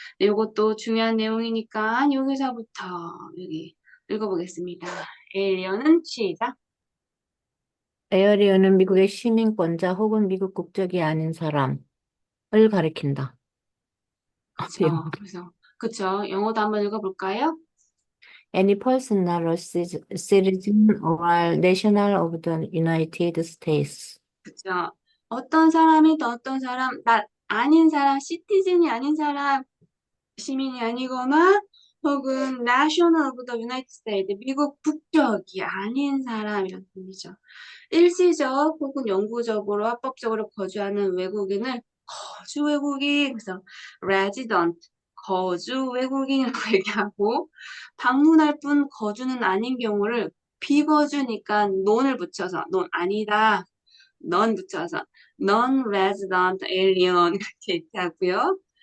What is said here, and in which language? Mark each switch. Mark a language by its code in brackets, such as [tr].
[ko] 네, 요것도 중요한 내용이니까 여기서부터 여기 읽어보겠습니다. 에일리언은 시작. 에어리어는 미국의 시민권자 혹은 미국 국적이 아닌 사람을 가리킨다. 그쵸. 그래서 그쵸. 영어도 한번 읽어볼까요? [en] Any person not a citizen or national of the United States. [ko] 그쵸. 어떤 사람이 또 어떤 사람, 나 아닌 사람, 시티즌이 아닌 사람, 시민이 아니거나 혹은 [en] National of the United States, [ko] 미국 국적이 아닌 사람이라는 뜻이죠. 일시적 혹은 영구적으로 합법적으로 거주하는 외국인을 거주 외국인, 그래서 resident, 거주 외국인이라고 얘기하고 방문할 뿐 거주는 아닌 경우를 비거주니까 non을 붙여서 non 아니다, non 붙여서 non-resident alien 이렇게 얘기하고요.